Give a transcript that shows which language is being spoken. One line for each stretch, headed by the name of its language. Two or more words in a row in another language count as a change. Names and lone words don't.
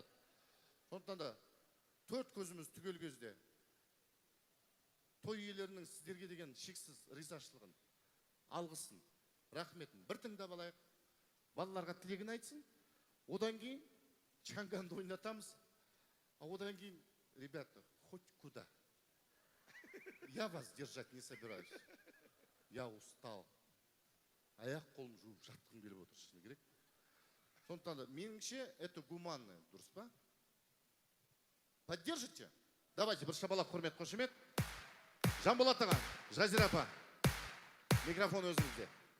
Kazakh: Сондықтан да 4 көзіміз түгел кезде той иелерінің сіздерге деген шексіз ризашылығын, алғысын, рахметін бір тыңдап алайық. Балаларға тілегін айтсын. Одан кейін чанганды ойнатамыз. Одан кейін,
Russian: ребята, хоть куда. Я вас держать не собираюсь. Я устал.
Kazakh: Аяқ қолым жуып жатқым келіп отыр, шыны керек. Сондықтан да, меніңше,
Russian: это гуманно,
Kazakh: дұрыс па?
Russian: Поддержите?
Kazakh: Давайте, бір шабалақ құрмет қошемет. Жанболат аға, Жазира апа, микрофон өзіңізде.